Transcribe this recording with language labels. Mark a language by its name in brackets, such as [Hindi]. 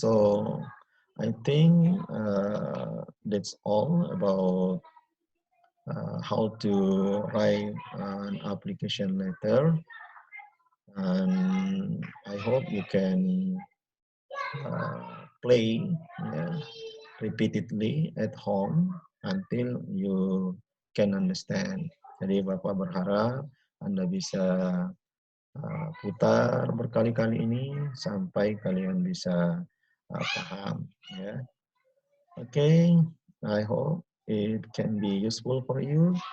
[English] So I think that's all about how to write an application letter, and I hope you can play, yeah, repeatedly at home until you can understand. [Indonesian] Jadi Bapak berharap Anda bisa putar berkali-kali ini sampai kalian bisa paham. Ya. [English] Okay, I hope it can be useful for you.